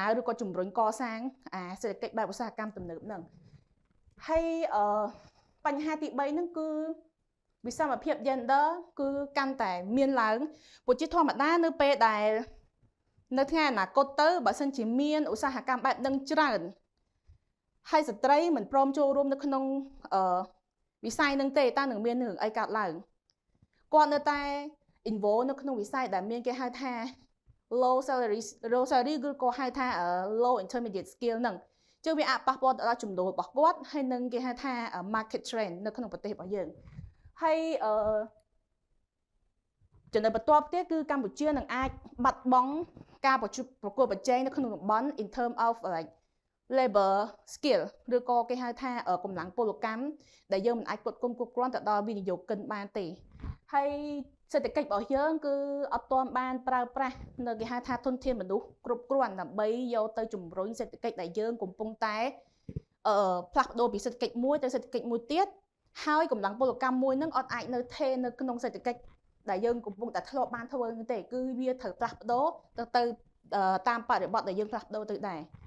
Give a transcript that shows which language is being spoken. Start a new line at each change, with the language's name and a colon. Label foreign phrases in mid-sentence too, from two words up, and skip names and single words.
Khmer: ឬក៏ជំរុញកសាងសេដ្ឋកិច្ចបែបឧស្សាហកម្មទំនើបហ្នឹងហើយបញ្ហាទី3ហ្នឹងគឺវិសមភាព gender គឺកាន់តែមានឡើងព្រោះជាធម្មតានៅពេលដែលនៅថ្ងៃអនាគតទៅបើសិនជាមានឧស្សាហកម្មបែបហ្នឹងច្រើនហើយស្ត្រីមិនព្រមចូលរួមនៅក្នុងវិស័យហ្នឹងទេតើនឹងមានរឿងអីកើតឡើងគាត់នៅតែ involve នៅក្នុងវិស័យដែលមានគេហៅថា
English: low salary
Khmer: គឺក៏ហៅថា
English: low intermediate skill
Khmer: ហ្នឹងchứវាអាចប៉ះពាល់ដល់ចំនួនរបស់គាត់ហើយនឹងគេហៅថា
English: market trend
Khmer: នៅក្នុងប្រទេសរបស់យើងហើយចំណុចបន្ទាប់ទៀតគឺកម្ពុជានឹងអាចបា ត់បង់ការប្រកួតប្រជែងនៅក្នុងតំបន់
English: in term of like labor skill
Khmer: ឬក៏គេហៅថាកម្លាំងពលកម្មដែលយើងមិនអាចគ្រប់គ្រា ន់ទៅដល់វិនិយោគិនបានទេហើយសេដ្ឋកិច្ចរបស់យើងគឺអត់ទាន់បានប្រើប្រាស់នៅគេហៅថាធនធានមនុស្សគ្រប់គ្រាន់ដើម្បីយកទៅជំរុញសេដ្ឋកិច្ចដែលយើងកំពុងតែផ្លាស់ប្ដូរពីសេដ្ឋកិច្ចមួយទៅសេដ្ឋកិច្ចមួយទៀតហើយកម្លាំងពលកម្មមួយនឹងអត់អាចនៅថេរនៅក្នុងសេដ្ឋកិច្ចដែលយើងកំពុងតែធ្លាប់បានធ្វើនោះទេគឺវាត្រូវផ្លាស់ប្ដូរទៅតាមបរិបទដែលយើងផ្លាស់ប្ដូរទៅដែរ